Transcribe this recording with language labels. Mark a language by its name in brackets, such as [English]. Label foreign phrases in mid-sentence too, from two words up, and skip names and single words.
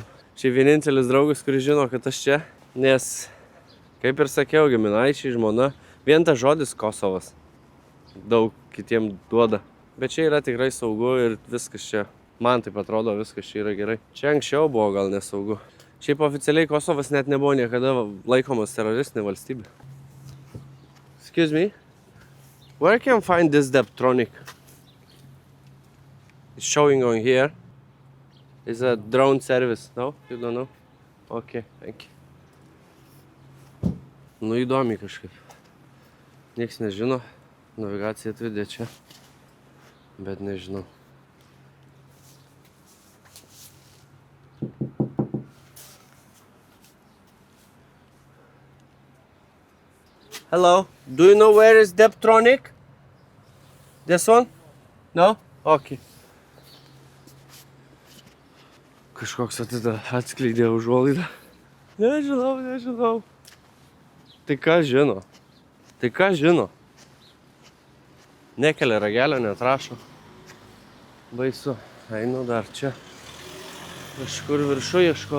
[Lithuanian] Čia vienintelis draugas, kuris žino, kad aš čia, nes, kaip ir sakiau, giminaičiai, žmona, vien tas žodis Kosovas daug kitiem duoda. Bet čia yra tikrai saugu ir viskas čia, man taip atrodo, viskas čia yra gerai. Čia anksčiau buvo gal nesaugu. Šiaip oficialiai Kosovas net nebuvo niekada laikomas teroristinė valstybė. [English] Excuse me, where can I find this Deptronic? It's showing on here. It's a drone service, no? You don't know? Okay, thank you. [Lithuanian] Nu, įdomi kažkaip. Niekas nežino. Navigacija atvedė čia. Bet nežinau. [English] Hello, do you know where is Deptronic? This one? No? Okay. [Lithuanian] Kažkoks atskleidė užuolaidą. Nežinau. Tai ką žino? Nekelia ragelio, netrašo. Baisu. Einu dar čia. Kažkur viršų ieško.